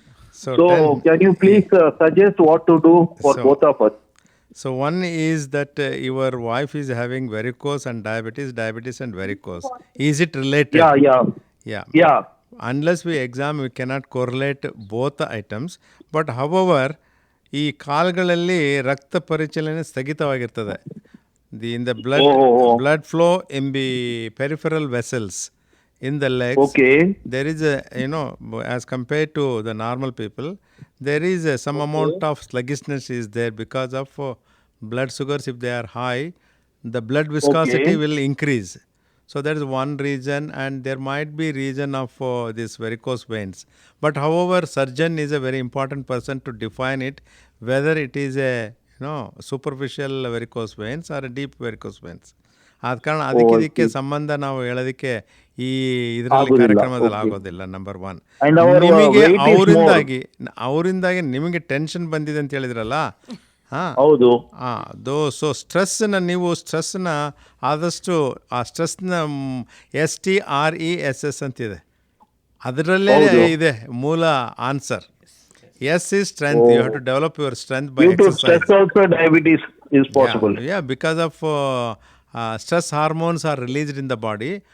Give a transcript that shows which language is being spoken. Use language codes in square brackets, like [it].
[en] So can you please suggest what to do for both of us? So one is that your wife is having varicose and diabetes and varicose. Is it related? Yeah. Unless we examine, we cannot correlate both the items. But however, [kn] ಈ ಕಾಲುಗಳಲ್ಲಿ ರಕ್ತ ಪರಿಚಲನೆ ಸ್ಥಗಿತವಾಗಿರ್ತದೆ. [en] In the blood flow in the peripheral vessels in the legs. There is as compared to the normal people, there is some amount of sluggishness is there because of blood sugars. If they are high, the blood viscosity will increase. So that is one reason, and there might be reason of this varicose veins. But however, surgeon is a very important person to define it, whether it is a superficial varicose veins or a deep varicose veins. [kn] ಆದ ಕಾರಣ ಅದಕ್ಕೆ ಸಂಬಂಧ ನಾವು ಹೇಳೋದಕ್ಕೆ ಈ ಇದರಲ್ಲಿ ಕಾರ್ಯಕ್ರಮದಲ್ಲಿ ಆಗೋದಿಲ್ಲ. ನಂಬರ್ ಒನ್, ನಿಮಗೆ ಅವರಿಂದಾಗಿ ನಿಮಗೆ ಟೆನ್ಷನ್ ಬಂದಿದೆ ಅಂತ ಹೇಳಿದ್ರಲ್ಲ. ಹೌದು. ಸೊ ಸ್ಟ್ರೆಸ್ನ ಆದಷ್ಟು ಆ ಸ್ಟ್ರೆಸ್ನ STRESS ಅಂತಿದೆ, ಅದರಲ್ಲೇ ಇದೆ ಮೂಲ answer. [en] S is strength. You have to develop your strength by exercise. Due to stress also diabetes is possible. Yeah, because of stress hormones are released in the body.